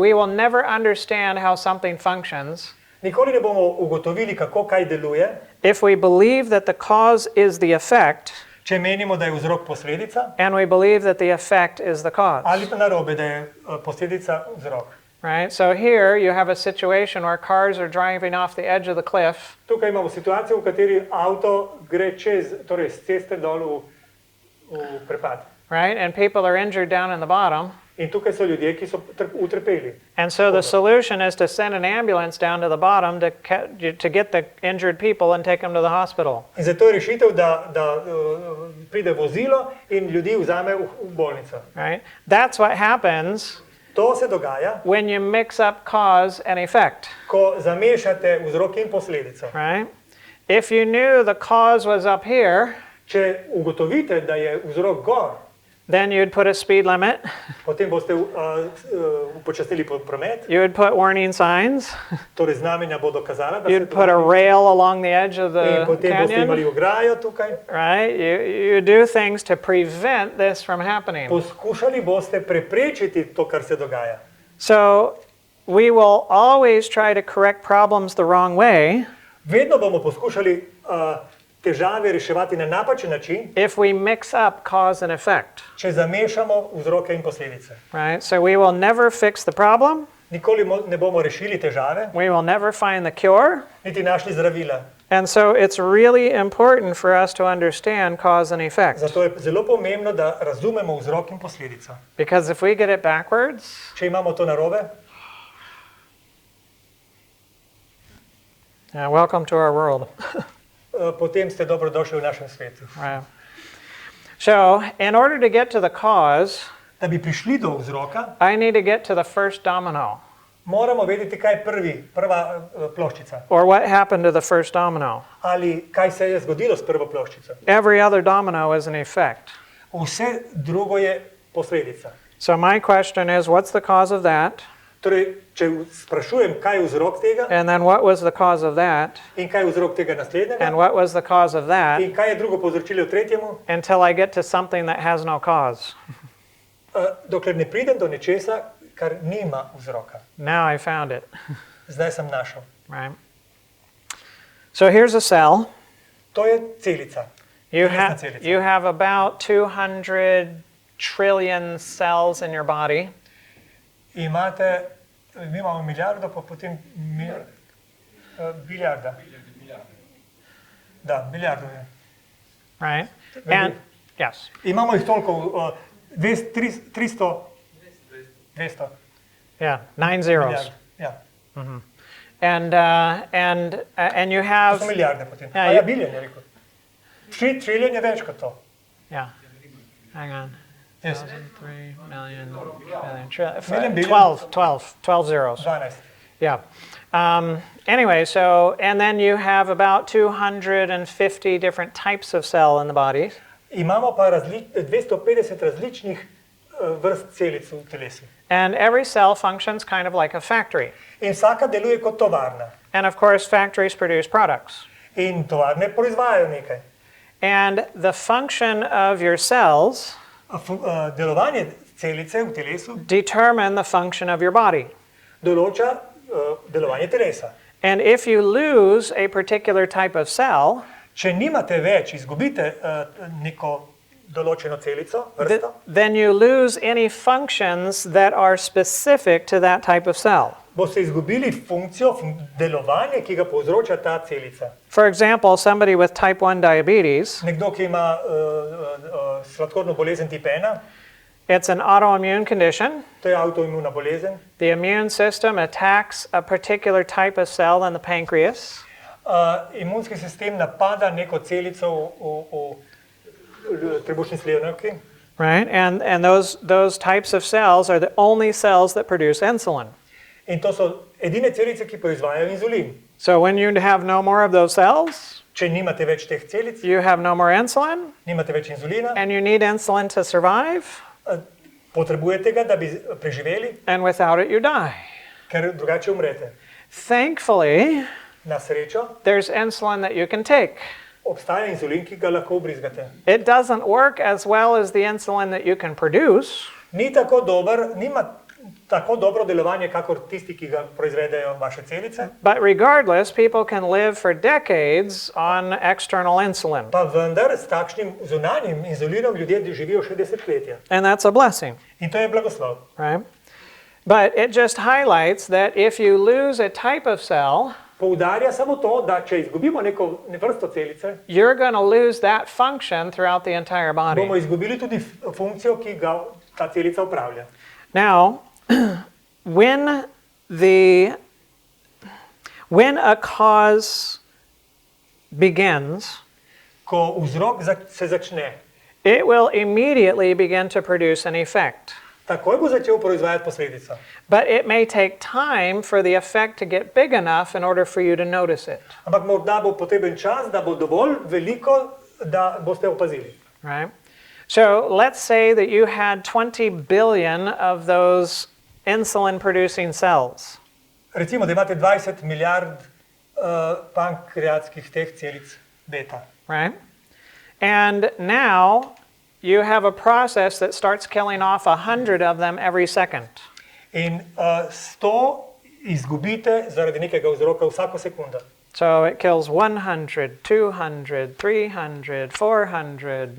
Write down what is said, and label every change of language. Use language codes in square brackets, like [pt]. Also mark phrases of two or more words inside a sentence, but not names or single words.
[en] We will never understand how something functions [sl] Nikoli ne bomo ugotovili, kako kaj deluje, [en] if we believe that the cause is the effect [sl] če menimo, da je vzrok posledica, [en] and we believe that the effect is the cause. [sl] ali pa narobe, da je posledica vzrok. [en] Right? So here you have a situation where cars are driving off the edge of the cliff. [sl] Tukaj imamo situacijo, v kateri avto gre torej z ceste dol v prepad. [en] Right? And people are injured down in the bottom. [sl] In tukaj so ljudje, ki so utrpeli. [en] And so the solution is to send an ambulance down to the bottom to get the injured people and take them to the hospital. [sl] In zato je rešitev, da pride vozilo in ljudi vzame v bolnico. [en] Right? That's what happens [sl] To se dogaja, [en] when you mix up cause and effect. [sl] ko zamešate vzrok in posledico. [en] Right? If you knew the cause was up here, [sl] Če ugotovite, da je vzrok gor, [en] then you'd put a speed limit. [sl] potem boste upočasnili promet, [en] You would put warning signs. [sl] torej znamenja bodo kazala, da se [en] You'd [sl] to [en] put a [sl] dogaja. [en] rail along the edge of [sl] In [en] the [sl] potem boste imeli [en] canyon. [sl] ograjo tukaj. [en] Right? You do things to prevent this from happening. [sl] Poskušali boste preprečiti to, kar se dogaja. [en] So we will always try to correct problems the wrong way [sl] Vedno bomo poskušali težave reševati na napačen način, [en] if we mix up cause and effect. [sl] če zamešamo vzroke in posledice. [en] Right? So we will never fix the problem. [sl] Nikoli ne bomo rešili težave, [en] We will never find the cure. [sl] niti našli zdravila. [en] And so it's really important for us to understand cause and effect. [sl] Zato je zelo pomembno, da razumemo vzrok in posledico. [en] Because if we get it backwards, [sl] Če imamo to narobe, [en] welcome to our world. [sl] potem ste dobrodošli v našem svetu. [en] Right. So, in order to get to the cause, [sl] Da bi prišli do vzroka, [en] I need to get to the first domino. [sl] moramo vedeti, kaj je prva ploščica. [en] Or what happened to the first domino. [sl] Ali kaj se je zgodilo s prvo ploščico. [en] Every other domino is an effect. [sl] Vse drugo je posledica. [en] So my question is, what's the cause of that? [sl] Torej, če sprašujem, kaj je vzrok tega [en] And then what was the cause of that? [sl] in kaj je vzrok tega naslednjega [en] And what was the cause of that? [sl] in kaj je drugo povzročilo tretjemu, [en] Until I get to something that has no cause. [sl] dokler ne pridem do nečesa, kar nima vzroka. [en] Now I found it. [sl] Zdaj sem našel. [en] Right? So here's a cell. [sl] To je celica. Telesna celica. [en] You have about 200 trillion cells in your body. [sl] Mi imamo milijardo, pa potem bilijarda. Da, milijardo je. [en] Right? And yes. [sl] Imamo jih toliko, 300, 200 [en] Yeah, 9 zeros. [sl] milijard. Ja, [en] And you [sl] to [en] have [sl] so milijarde potem. Ja, A ja, biljon je rekel. 3 triljon je več kot to. [en] yeah. Hang on. Yes. 3 million, trillion, Million, billion. 12 zeros. 12. Yeah. Anyway, so, and then you have about 250 different types of cell in the body. [sl] Imamo pa 250 različnih vrst celic v telesu. [en] And every cell functions kind of like a factory. [sl] In vsaka deluje kot tovarna. [en] And of course, factories produce products. [sl] In tovarne proizvajajo nekaj. [en] And the function of your cells [sl] Delovanje celice v telesu [en] determine the function of your body. [sl] določa delovanje telesa. [en] And if you lose a particular type of cell, [sl] Če nimate več, izgubite neko določeno celico, vrsto, [en] then you lose any functions that are specific to that type of cell. [sl] boste izgubili funkcijo, delovanje, ki ga povzroča ta celica. [en] For example, somebody with type 1 diabetes, [sl] Nekdo, ki ima sladkorno bolezen tip 1, [en] it's an autoimmune condition. [sl] to je avtoimuna bolezen. [en] The immune system attacks a particular type of cell in the pancreas. [sl] Imunski sistem napada neko celico v trebušni slivovki. [en] Right, and those types of cells are the only cells that produce insulin. [sl] In to so edine celice, ki proizvajajo inzulin. [en] So when you have no more of those cells, [sl] Če nimate več teh celic, [en] you have no more insulin, [sl] nimate več inzulina, [en] and you need insulin to survive, [sl] potrebujete ga, da bi preživeli, [en] and without it you die. [sl] ker drugače umrete. [en] Thankfully, [sl] Na srečo [en] there's insulin that you can take. [sl] obstaja inzulin, ki ga lahko vbrizgate. [en] It doesn't work as well as the insulin that you can produce, [sl] Nima tako dobro delovanje, kakor tisti, ki ga proizvedejo vaše celice, [en] but regardless, people can live for decades on external insulin, [sl] pa vendar s takšnim zunanjim inzulinom ljudje živijo še desetletja. [en] and that's a blessing, [sl] In to je blagoslov. [en] right? But it just highlights that if you lose a type of cell, [sl] Poudarja samo to, da če izgubimo neko vrsto celice, [en] you're going to lose that function throughout the entire body. [sl] bomo izgubili tudi funkcijo, ki ga ta celica upravlja. [en] Now, when a cause begins, [sl] Ko vzrok se začne, [en] it will immediately begin to produce an effect. [sl] takoj bo začel proizvajati posledico. [en] But it may take time for the effect to get big enough in order for you to notice it, [sl] Ampak morda bo potreben čas, da bo dovolj veliko, da boste opazili. [en] right? So let's say that you had 20 billion of those insulin-producing cells. [sl] Recimo, da imate 20 milijard pankreatskih teh celic beta. [en] Right? And now you have a process that starts killing off 100 of them every second. [sl] In 100 izgubite zaradi nekega vzroka vsako sekundo. [en] So it kills 100, 200, 300, 400,